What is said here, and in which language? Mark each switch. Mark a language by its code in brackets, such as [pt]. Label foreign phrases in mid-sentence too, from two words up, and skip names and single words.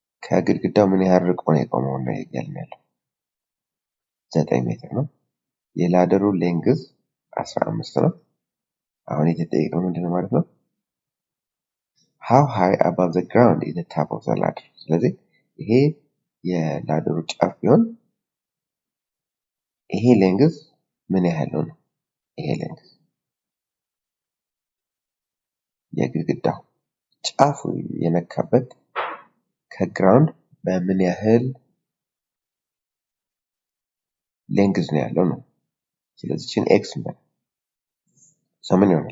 [am] ከግድግዳው ምን ያህል ርቆ ነው የቆመው ነው እያልን ያለው 9 ሜትር ነው። የላደሩ ሌንግዝ 15 ነው። አሁን የተጠየቀው ምንድነው ማለት ነው? [en] how high above the ground is the top of the ladder? [am] ስለዚህ ይሄ የላደሩ ጫፍ ቢሆን ይሄ ሌንግዝ ምን ያህል ነው? ይሄ ሌንግዝ የግድግዳው ጫፍ የነካበት ከግራውንድ በምን ያህል ሌንግዝ ነው ያለው ነው። ስለዚህ ችን ኤክስ ነው ምን ይሆናል?